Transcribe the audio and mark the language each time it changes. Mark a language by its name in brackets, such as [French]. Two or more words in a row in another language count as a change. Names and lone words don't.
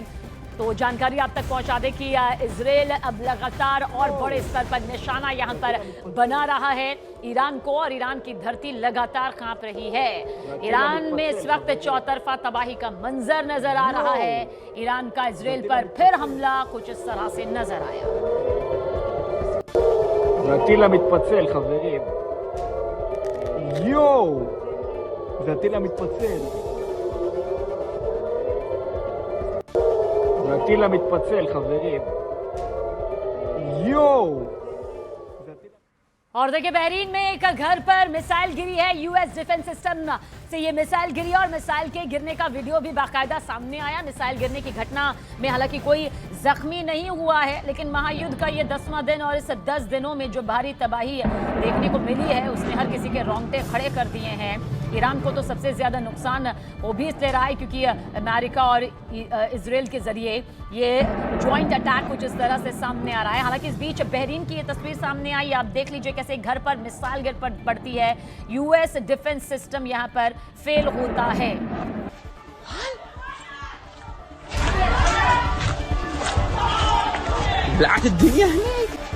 [Hindi] तो जानकारी आप तक पहुंचा दें कि इजराइल अब लगातार और बड़े स्तर पर निशाना यहां पर बना रहा है ईरान को, और ईरान की धरती लगातार कांप रही है। ईरान में इस वक्त चौतरफा तबाही का मंजर नजर आ रहा है। ईरान का इजराइल पर फिर हमला कुछ इस तरह से नजर आया। [Hebrew] הטיל המתפצל, חברים. יואו! זה הטיל המתפצל. זה הטיל המתפצל, חברים. יואו! [Hindi] और देखिए, बहरीन में एक घर पर मिसाइल गिरी है। [English] US defense system [Hindi] से ये मिसाइल गिरी और मिसाइल के गिरने का वीडियो भी बाकायदा सामने आया। मिसाइल गिरने की घटना में हालांकि कोई जख्मी नहीं हुआ है, लेकिन महायुद्ध का ये 10वां दिन और इस 10 दिनों में जो भारी तबाही देखने को मिली है, उसने हर किसी के रोंगटे खड़े कर दिए हैं। ईरान को तो सबसे ज्यादा नुकसान वो भी इसलिए रहा है क्योंकि अमेरिका और इजराइल के जरिए ये [English] joint attack [Hindi] कुछ इस तरह से सामने आ रहा है। हालांकि इस बीच बहरीन की ये तस्वीर सामने आई। आप देख लीजिए कैसे घर पर मिसाइल गिर पड़ती है। [English] US defense system [Hindi] यहां पर फेल होता है। [Arabic] بلعت الدنيا هناك.